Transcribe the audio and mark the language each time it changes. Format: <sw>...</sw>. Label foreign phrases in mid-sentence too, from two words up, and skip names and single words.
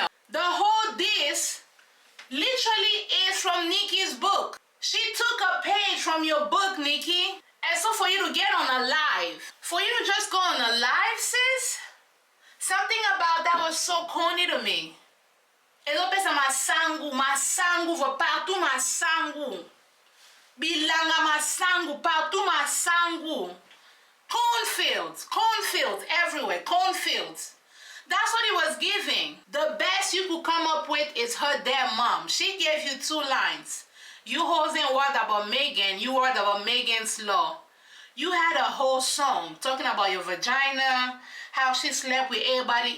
<en>The whole this literally is from Nicki's book. She took a page from your book, Nicki. And so for you to get on a live, for you to just go on a live, sis, something about that was so corny to me.</en> <ln>ezopesa masangu, masangu partout, masangu bilanga, masangu partout, masangu.</ln> <en>Cornfields everywhere, cornfields. That's what he was giving. The best you could come up with is her dead mom. She gave you 2 lines. You wasn't worried about Megan, you worried about Megan's law. You had a whole song talking about your vagina, how she slept with everybody.</en>